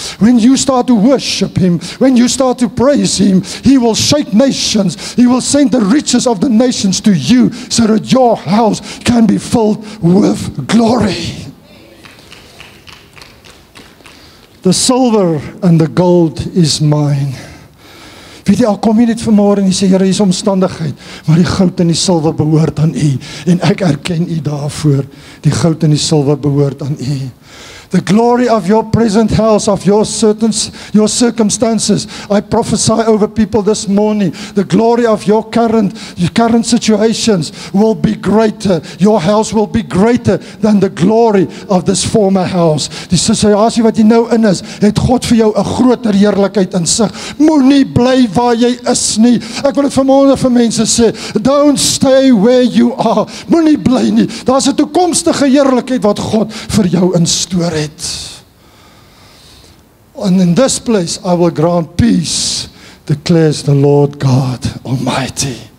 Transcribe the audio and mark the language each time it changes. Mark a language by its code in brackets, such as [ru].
[en] When you start to worship Him, when you start to praise Him, He will shake nations. He will send the riches of the nations to you, so that your house can be filled with glory. The silver and the gold is mine. [af] Weet jy, al kom jy net vanmôre en jy sê, Here, hier is omstandigheid, maar die goud en die silwer behoort aan U, en ek erken U daarvoor, die goud en die silwer behoort aan U. [en] The glory of your present house, of your circumstances. I prophesy over people this morning. The glory of your current situations will be greater. Your house will be greater than the glory of this former house. [af] Die situasie wat jy nou in is, het God vir jou 'n groter heerlikheid in sig. Moenie bly waar jy is nie. Ek wil dit vanmôre vir mense sê, [en] don't stay where you are. [af] Moenie bly nie. Daar's 'n toekomstige heerlikheid wat God vir jou instoor het. [en] And in this place I will grant peace, declares the Lord God Almighty.